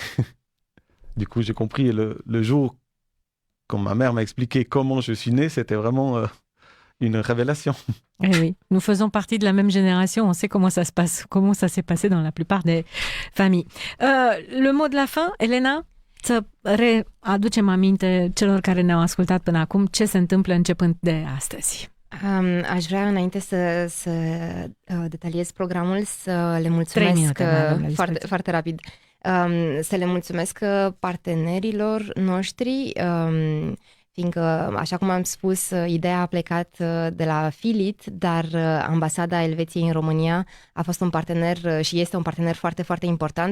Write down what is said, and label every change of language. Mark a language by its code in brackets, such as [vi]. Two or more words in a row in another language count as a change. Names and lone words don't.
[fr] Du coup, j'ai compris le jour, quand ma mère m'a expliqué comment je suis né, c'était vraiment une révélation. Eh oui, nous faisons partie de la même génération, on sait comment ça se passe, comment ça s'est passé dans la plupart des familles. Le mot de la fin, [ro] Elena, să readucem aminte celor care ne-au ascultat până acum ce se întâmplă începând de astăzi. Aș vrea, înainte să detaliez programul, să le mulțumesc 3 minute, foarte, foarte rapid, să le mulțumesc partenerilor noștri, fiindcă, așa cum am spus, ideea a plecat de la Filit, dar Ambasada Elveției în România a fost un partener și este un partener foarte, foarte important.